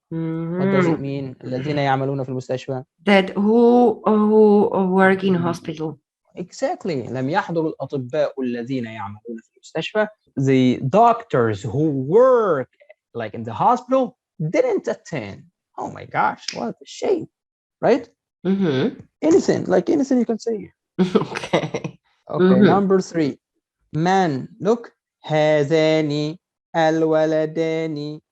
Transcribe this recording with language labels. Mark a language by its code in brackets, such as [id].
[en] What does it mean? [ar] الذين يعملون في المستشفى. [en] That who work in hospital. [ar] exactly لم يحضر الأطباء الذين يعملون في المستشفى. [en] The doctors who work like in the hospital didn't attend. Oh my gosh, what a shame, right? Mm-hmm. Anything you can say. Okay. Okay, Mhm. number 3. Man, look. [ar] هذان الولدان